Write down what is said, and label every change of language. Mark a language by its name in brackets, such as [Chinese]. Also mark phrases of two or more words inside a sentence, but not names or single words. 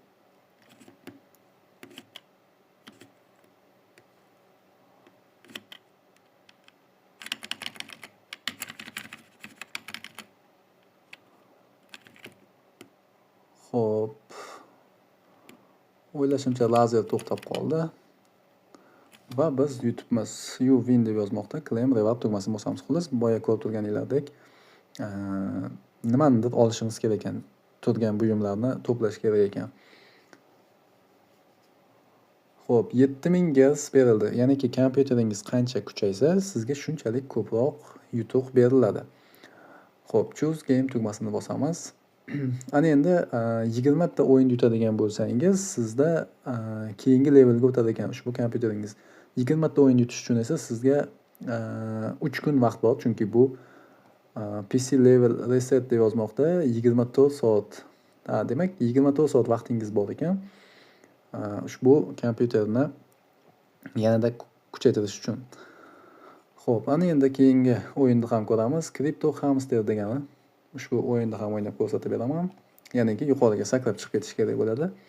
[Uzbek] Xo'p. O'ylashimcha lazer to'xtab qoldi. Va biz yutibmiz. [English] You win [Uzbek] deb yozmoqda. [English] Claim Reward [Uzbek] tugmasini bosamiz. Xullas, boya ko'rib turganinglardek nimanidir olishimiz kerak ekan. Turgan buyumlarni to'plash kerak ekan. Xo'p, 7000 gaz berildi. Ya'niki kompyuteringiz qancha kuchaysa, sizga shunchalik ko'proq yutuq beriladi. Xo'p, [English] choose game [Uzbek] tugmasini bosamiz. Ana endi 20 ta o'yin yutadigan bo'lsangiz, sizda keyingi levelga o'tadi ekan ushbu kompyuteringiz. 20 ta o'yin yutish uchun esa sizga 3 kun vaqt bor, chunki bu [English] PC level reset [Uzbek] deb yozmoqda 24 soat. Demak, 24 soat vaqtingiz bor ekan. ushbu kompyuterni yanada kuchaytirish uchun. Xo'p, ana endi keyingi o'yinni ham ko'ramiz. Crypto Hamster degani. Ushbu o'yinni ham o'ynab ko'rsatib beraman. Ya'niki yuqoriga sakrab chiqib ketish kerak bo'ladi.